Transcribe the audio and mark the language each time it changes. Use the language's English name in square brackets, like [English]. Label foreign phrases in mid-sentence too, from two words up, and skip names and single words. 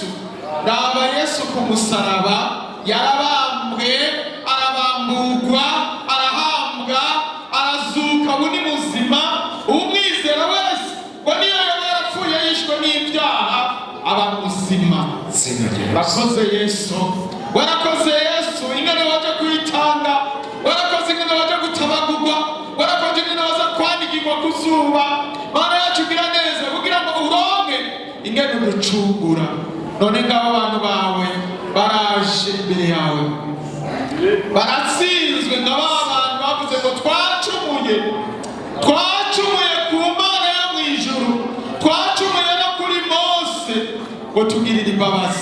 [Rundi] Raba Yesu ku musaraba yarabambwe, arabambugwa, arahambwa, arazuka, ubu ni muzima. Umwizera wese ngo niyo yaba yarapfuye yishwe n'ibyaha aba muzima. Warakoze Yesu, warakoze Yesu ingene waje kwitanga, warakoze ingene waje gutabagurwa, warakoze ingene waje kwandikirwa ku zuba. Mana yacu gira neza kugira ngo uronke ingene uducungura. None ngabo abantu bawe baraje imbere yawe, baratsinzwe ngabo abantu bavuze ngo twacumuye ku Mana yo mw'ijuru, twacumuye no kuri Mose, ngo tugirire imbabazi.